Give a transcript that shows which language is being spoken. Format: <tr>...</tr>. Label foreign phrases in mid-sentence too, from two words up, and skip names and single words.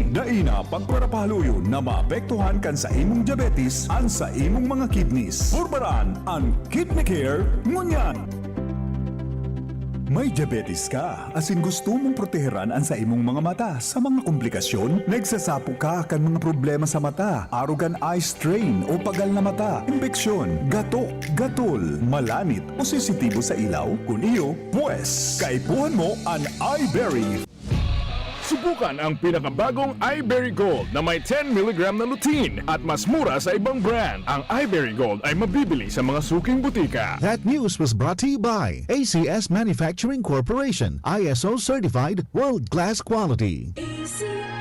<bik>Daina pagparapahaluyo na maapektuhan kan sa imong diabetes an sa imong mga kidneys. Purbaran ang Kidney Care ngunyan. May diabetes ka, asin gusto mong proteheran ang sa imong mga mata sa mga komplikasyon? Nagsasapo ka kan mga problema sa mata, arugan eye strain o pagal na mata, impeksyon, gatok, gatol, malanit o sensitibo sa ilaw? Kung iyo, pues, kaipuhan mo ang iBerry.</bik> <tl>Subukan ang pinakabagong iBerry Gold na may 10 mg na lutein at mas mura sa ibang brand. Ang iBerry Gold ay mabibili sa mga suking butika.</tl> <en>That news was brought to you by ACS Manufacturing Corporation, ISO certified, world-class quality. ACS.</en>